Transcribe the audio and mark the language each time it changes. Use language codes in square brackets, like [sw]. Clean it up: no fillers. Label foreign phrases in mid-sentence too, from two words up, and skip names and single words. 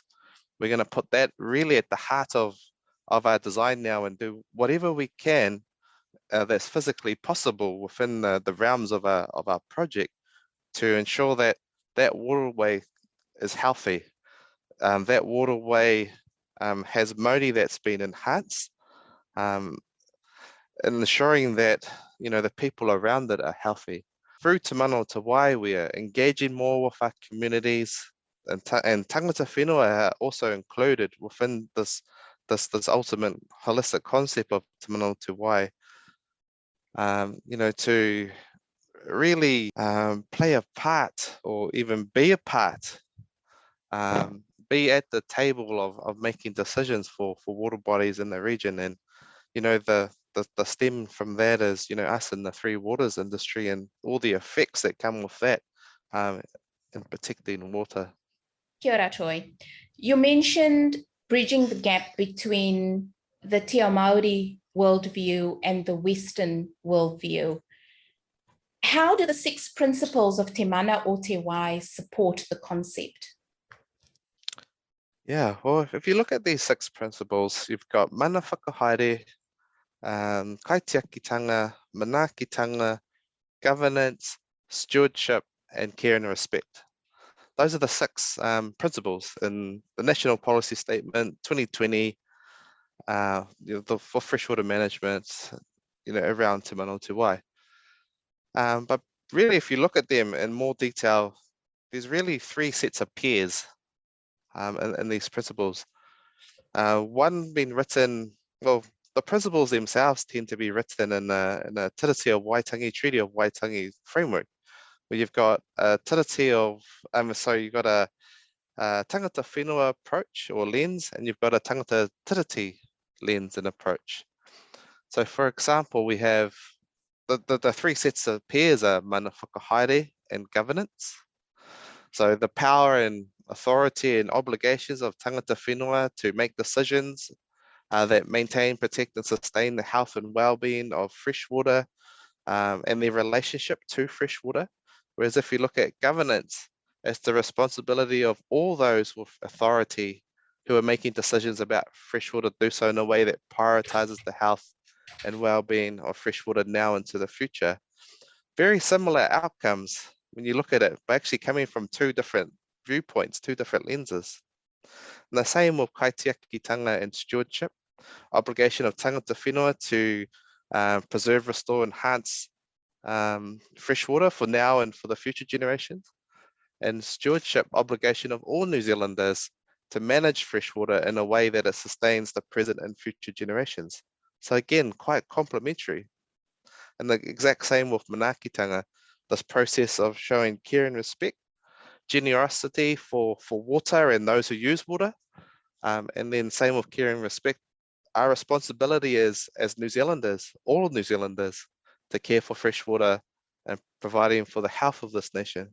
[en] We're going to put that really at the heart of our design now and do whatever we can that's physically possible within the realms of our project to ensure that that waterway is healthy. That waterway has mauri that's been enhanced, and ensuring that the people around it are healthy. Through Te Mana o Te Wai, we are engaging more with our communities, and [mi] tangata whenua [en] are also included within this ultimate holistic concept of Te Mana o Te Wai. To really play a part or even be a part, be at the table of making decisions for water bodies in the region. And the stem from that is us in the three waters industry and all the effects that come with that in protecting water. [mi] Kia ora, Troy. [en] You mentioned bridging the gap between the [mi] Te Ao Māori [en] worldview and the Western worldview. How do the 6 principles of Te Mana o Te Wai support the concept? Yeah, well, if you look at these 6 principles, you've got [mi] mana whakahaere, kaitiakitanga, manaakitanga, [en] governance, stewardship, and care and respect. Those are the 6 principles in the National Policy Statement 2020 for freshwater management, around Te Mana o Te Wai. But really, if you look at them in more detail, there's really 3 sets of pairs in these principles. One being written, well, the principles themselves tend to be written in a Tiriti Waitangi Treaty of Waitangi framework, where you've got a Tiriti of, you've got a [mi] tangata whenua [en] approach or lens, and you've got a [mi] tangata tiriti [en] lens and approach. So for example, we have the 3 sets of pairs are [mi] mana whakahaere [en] and governance. So the power and authority and obligations of [mi] tangata whenua [en] to make decisions that maintain, protect, and sustain the health and well-being of freshwater and their relationship to freshwater. Whereas if you look at governance, it's the responsibility of all those with authority who are making decisions about freshwater, do so in a way that prioritizes the health and well-being of freshwater now into the future. Very similar outcomes when you look at it, but actually coming from 2 different viewpoints, 2 different lenses. And the same with kaitiakitanga and stewardship, obligation of [mi] tangata whenua [en] to preserve, restore, enhance freshwater for now and for the future generations, and stewardship, obligation of all New Zealanders to manage freshwater in a way that it sustains the present and future generations. So again, quite complementary. And the exact same with manaakitanga, this process of showing care and respect, generosity for water and those who use water, and then same with care and respect, our responsibility is as New Zealanders, all New Zealanders, to care for freshwater and providing for the health of this nation.